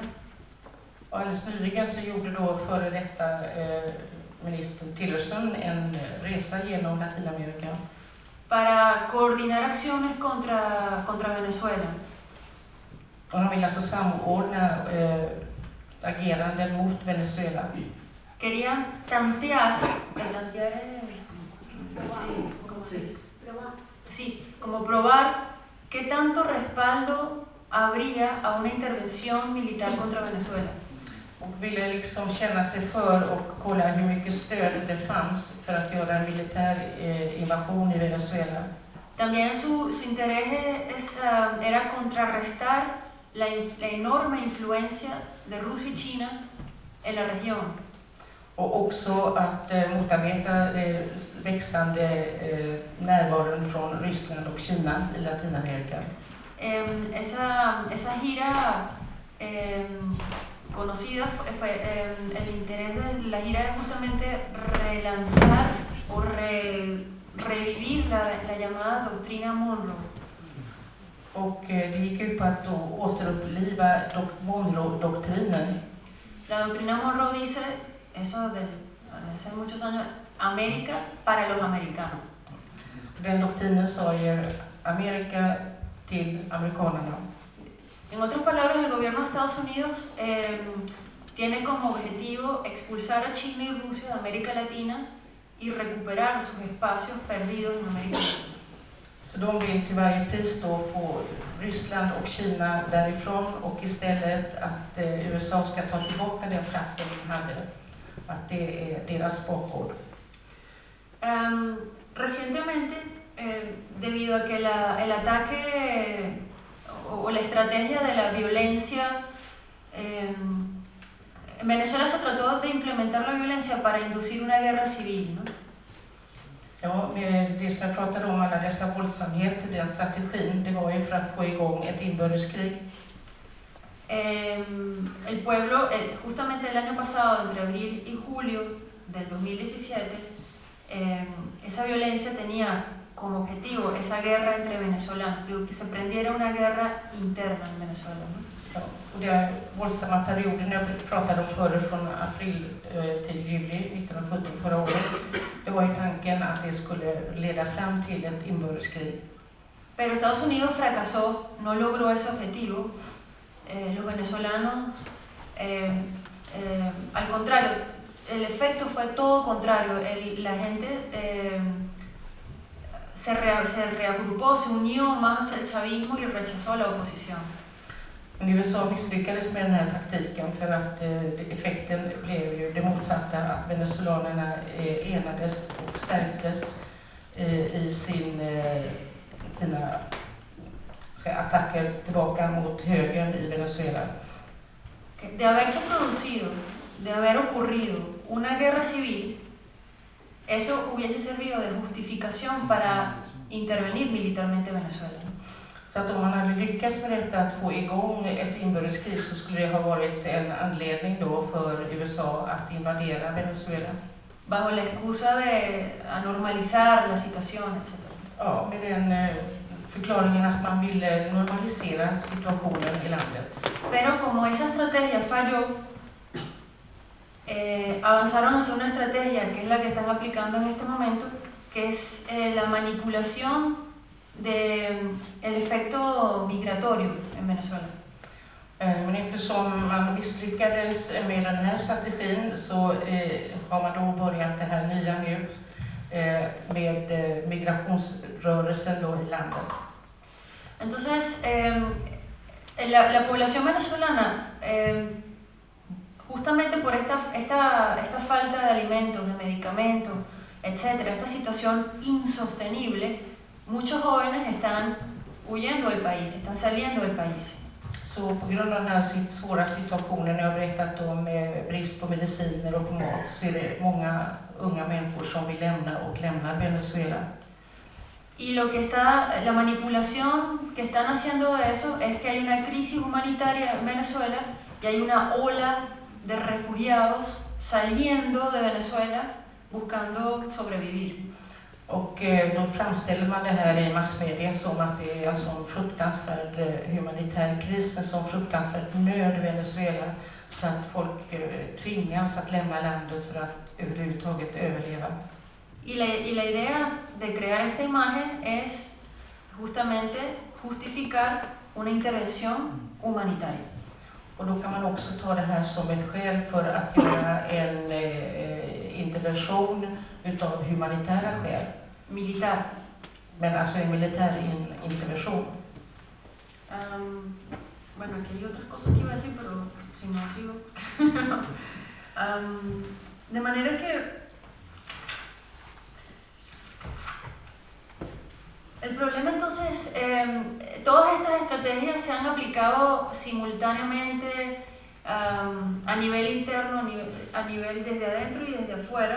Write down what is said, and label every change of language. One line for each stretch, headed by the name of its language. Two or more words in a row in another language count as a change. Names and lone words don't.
Swedish: Alldeles nyligen så gjorde då före detta ministern Tillerson en resa genom Latinamerika
Spanish: para coordinar acciones contra Venezuela.
Swedish: Och han vill alltså samordna ageranden mot Venezuela.
Spanish: Querían tantear como probar qué tanto respaldo habría a una intervención militar contra Venezuela.
Swedish: Och ville liksom känna sig för och kolla hur mycket stöd det fanns för att göra en militär invasion i Venezuela.
Spanish: También su interés era contrarrestar la enorme influencia de Rusia y China en la región.
Swedish: Och också att motarbeta växande närvaron från Ryssland och Kina i Latinamerika.
Spanish: Esa gira conocida, el interés de la gira era justamente relanzar o revivir la llamada doctrina Monroe.
Swedish: Och det gick ut på att återuppliva Monroe-doktrinen.
Spanish: La doctrina Monroe dice, eso de hace muchos años, América para los americanos.
Swedish: Den doktrinen sa ju Amerika till amerikanerna.
Spanish: En otras palabras, el gobierno de Estados Unidos tiene como objetivo expulsar a China y Rusia de América Latina y recuperar sus espacios perdidos en América Latina.
Swedish: Så de vill till varje pris då få Ryssland och Kina därifrån och istället att USA ska ta tillbaka den platsen de hade. Att det är deras bakgård.
Spanish: Recientemente, debido a que el ataque o la estrategia de la violencia, en Venezuela se trató de implementar la violencia para inducir una guerra civil, ¿no?
Swedish: Ja, med det som jag pratade om, alla dessa våldsamheter, den strategin, det var ju för att få igång ett inbördeskrig.
Spanish: El pueblo, justamente el año pasado, entre abril y julio del 2017, esa violencia tenía como objetivo esa guerra entre venezolanos, que se prendiera una guerra interna en Venezuela, ¿no?
Swedish: Ja, och den våldsamma perioden jag pratade om förr, från april till juli 1917 förra året, det var ju tanken att det skulle leda fram till ett inbördeskrig.
Spanish: Pero Estados Unidos fracasó, no logró ese objetivo. Los venezolanos, al contrario, el efecto fue todo contrario. La gente se reagrupó, se unió más hacia el chavismo y rechazó a la oposición.
Swedish: USA misslyckades med den här taktiken för att effekten blev ju det motsatta, att venezolanerna enades och stärktes i sina attacker tillbaka mot högern i Venezuela.
Spanish: De haberse producido, de haber ocurrido una guerra civil, eso hubiese servido de justificación para intervenir militarmente en Venezuela.
Swedish: Så att om man hade lyckats med detta att få igång ett inbördeskrig, så skulle det ha varit en anledning då för USA att invadera Venezuela.
Spanish: Bajo la excusa de normalizar la situación, etc.
Swedish: Ja, med den förklaringen att man ville normalisera situationen i landet.
Spanish: Pero como esa estrategia falló, avanzaron hacia una estrategia que es la que están aplicando en este momento, que es la manipulación del efecto migratorio en Venezuela.
Swedish: Men eftersom man misslyckades med den här strategin så har man då börjat det här nya nu med migrationsrörelsen då i landet.
Spanish: Entonces, la población venezolana, justamente por esta falta de alimentos, de medicamentos, etcétera, esta situación insostenible, muchos jóvenes están huyendo del país, están saliendo del país.
Swedish: Så på grund av den här svåra situationen jag har berättat om med brist på mediciner och på mat så är det många unga människor som vill lämna och lämnar Venezuela.
Spanish: Y la manipulación que están haciendo de eso es que hay una crisis humanitaria en Venezuela y hay una ola de refugiados saliendo de Venezuela buscando sobrevivir.
Swedish: Och då framställer man det här i massmedia som att det är en sån fruktansvärd humanitär kris, en sån fruktansvärd nöd i Venezuela så att folk tvingas att lämna landet för att överhuvudtaget överleva.
Spanish: Y la idea de crear esta imagen es justamente justificar una intervención humanitaria.
Swedish: Och då kan man också ta det här som ett skäl för att göra en intervention utav humanitära skäl.
Spanish: Militar.
Swedish: Men alltså en militär intervention.
Spanish: Bueno, aquí hay otras cosas que iba a decir, pero si no sigo. De manera que el problema entonces, todas estas estrategias se han aplicado simultáneamente a nivel interno, a nivel desde adentro y desde afuera.